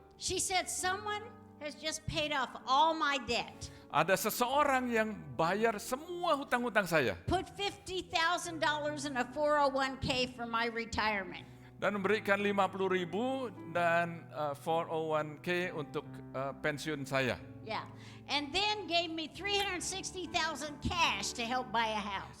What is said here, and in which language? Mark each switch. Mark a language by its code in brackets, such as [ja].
[en] She said, someone has just paid off all my debt. [id] Ada seseorang yang bayar semua hutang-hutang saya. [en] Put $50,000 in a 401k for my retirement. [id] Dan memberikan 50.000 dan 401k untuk pensiun saya. [en] Yeah. And then gave me $360,000 cash to help buy a house.